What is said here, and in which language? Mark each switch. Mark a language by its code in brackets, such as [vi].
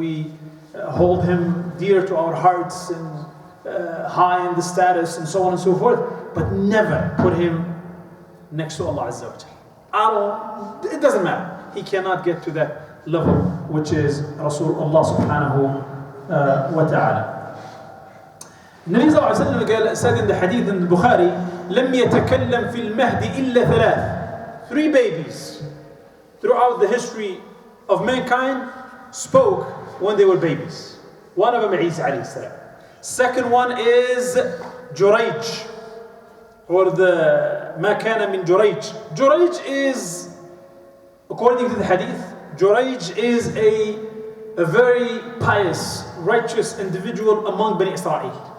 [en] We hold him dear to our hearts and high in the status and so on and so forth, but never put him next to Allah Azza wa Jalla. It doesn't matter. He cannot get to that level, which is Rasulullah subhanahu wa ta'ala. [ar] النبي صلى الله عليه وسلم [en] said in the hadith in the Bukhari, [ar] لم يتكلم في المهد إلا 3. [en] 3 babies throughout the history of mankind spoke when they were babies. One of them Isa alayhi salam. Second one is Jurayj, or the [ar] ما كان من [en] Jurayj. Jurayj is, according to the hadith, Jurayj is a very pious, righteous individual among Bani Israel.